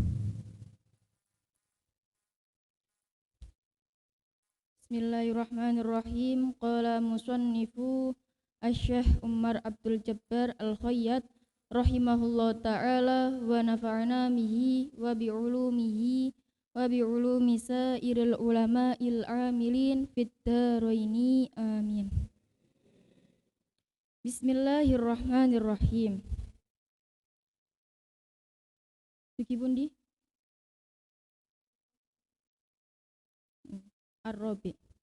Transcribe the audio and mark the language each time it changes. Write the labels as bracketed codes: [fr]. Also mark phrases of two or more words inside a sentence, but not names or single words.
[ar] Bismillahirrahmanirrahim. قال مصنف الشيخ عمر عبد الجبار الخياط رحمه الله تعالى ونفعنا به وبعلومه وبعلوم سائر العلماء العاملين في الدارين آمين. Bismillahirrahmanirrahim. [jv] Dugi pundi? Ar-Rabi.